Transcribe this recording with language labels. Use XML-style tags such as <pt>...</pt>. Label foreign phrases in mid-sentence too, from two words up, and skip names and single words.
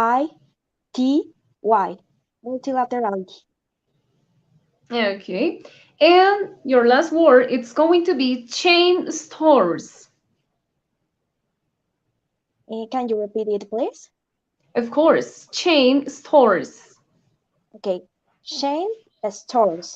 <en>M-U-L-T-E-L-A-L-I-T-Y. Multilaterality. Okay. And your last word, it's going to be chain stores. Can you repeat it, please? Of course, chain stores. Okay, chain stores.</en>